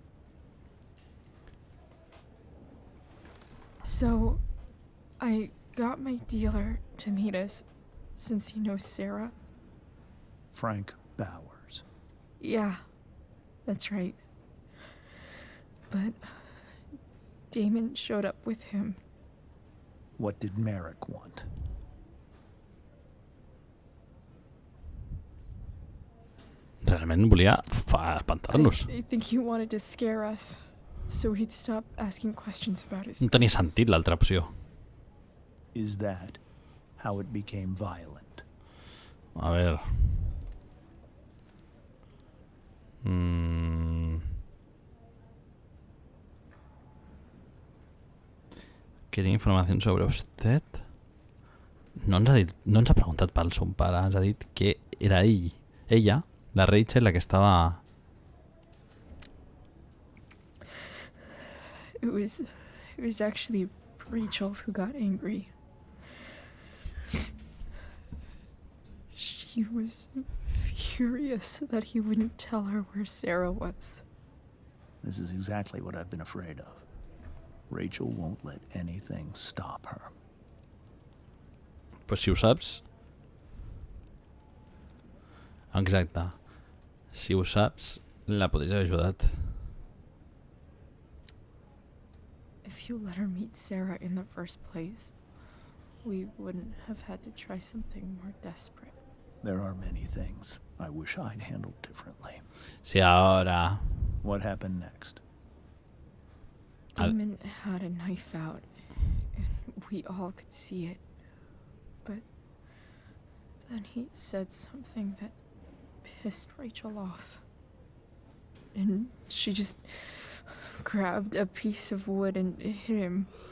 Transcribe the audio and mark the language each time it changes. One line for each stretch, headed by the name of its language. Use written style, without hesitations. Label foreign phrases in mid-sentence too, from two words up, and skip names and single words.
English: So, I got my dealer to meet us, since he knows Sarah. Frank Bowers. Yeah, that's right. But Damon showed up with him. What did Merrick want?
Catalan: Realment volia espantar-nos.
English: I think he wanted to scare us, so he'd stop asking questions about his...
Catalan: No tenia sentit l'altra opció.
English: Is that how it became violent?
Spanish: A ver... Quería información sobre usted.
Catalan: No ens ha preguntat pel son pare, ens ha dit que era ella, la Rachel, la que estava...
English: It was actually Rachel who got angry. She was furious that he wouldn't tell her where Sarah was. This is exactly what I've been afraid of. Rachel won't let anything stop her.
Catalan: Pues si ho saps... Exacte. Si ho saps, la podries haver ajudat.
English: If you let her meet Sarah in the first place, we wouldn't have had to try something more desperate. There are many things I wish I'd handled differently.
Spanish: Si ahora...
English: What happened next? Damon had a knife out, and we all could see it. But then he said something that pissed Rachel off. And she just grabbed a piece of wood and hit him.